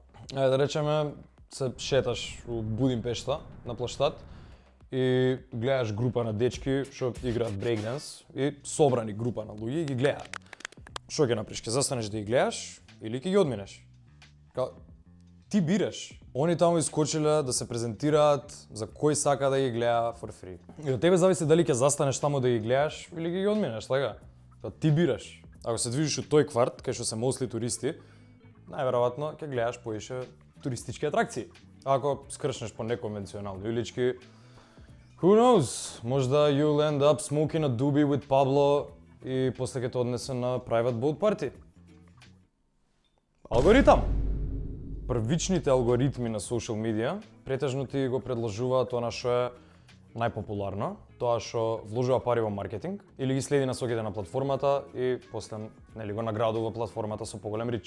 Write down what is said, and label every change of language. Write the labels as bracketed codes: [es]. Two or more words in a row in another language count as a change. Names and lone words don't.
[mk] Да речеме, се шеташ у Будимпешта на плаштад и гледаш група на дечки што играат брейкданс и собрани група на луѓе и ги гледаат. Што ќе направиш? Ќе застанеш да ги гледаш или ќе ги одминеш? Ти бираш. Они таму искочиле да се презентираат за кој сака да ги гледа [en] for free. [mk] И од тебе зависи дали ќе застанеш таму да ги гледаш или ги одминеш, така? Ти бираш. Ако се движиш од тој кварт, кај што се мосли туристи, најверојатно ќе гледаш поише туристички атракции. Ако скршнеш по неконвенционални улички, [en] who knows? Можда you'll end up smoking a doobie with Pablo [mk] и после ќе те однесе на [en] private boat party. [mk] Алгоритам. Првичните алгоритми на [en] social media [mk] претежно ти го предложуваат она што е најпопуларно, тоа што вложува пари во маркетинг или ги следи насоките на платформата и после нели го наградува платформата со поголем рич.